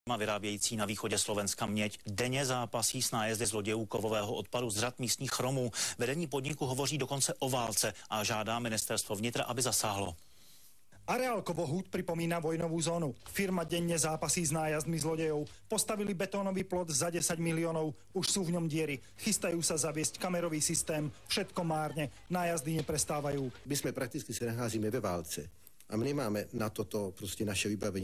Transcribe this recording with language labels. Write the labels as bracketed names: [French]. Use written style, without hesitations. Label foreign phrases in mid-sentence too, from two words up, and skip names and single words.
[Czech] Vyrábějící na východě Slovenska Měď denně zápasí s nájezdy zlodějů kovového odpadu z řad místních Romů. Vedení podniku hovoří dokonce o válce a žádá ministerstvo vnitra, aby zasáhlo. [Slovak] Areál Kovohút pripomína vojnovú zónu. Firma denne zápasí s nájazdmi zlodejov. Postavili betónový plot za 10 miliónov. Už sú v ňom diery. Chystajú sa zaviesť kamerový systém. Všetko márne. Nájazdy neprestávajú. My sme prakticky sa [Czech] nacházíme ve válce. [Slovak] A my nemáme na toto proste naše vybavenie.